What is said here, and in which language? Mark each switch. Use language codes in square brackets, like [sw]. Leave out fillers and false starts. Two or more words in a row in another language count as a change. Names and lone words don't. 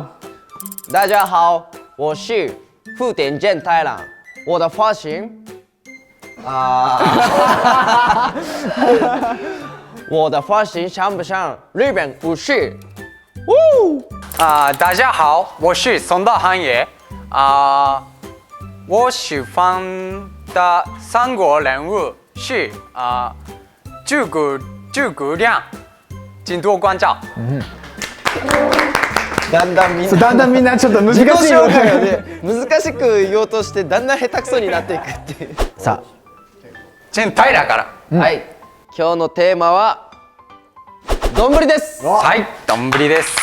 [zh] 大家好，我是富田健太郎，我的发型我的发型像不像日本武士？大家好，我是松岛航也。我喜欢的三国人物是诸葛亮，请多关照。 [ja] だんだんみんなちょっと難しい自己紹介をね難しく言おうとしてだんだん下手くそになっていくっていう。さ全体だから。はい、今日のテーマは丼です。はい、丼です。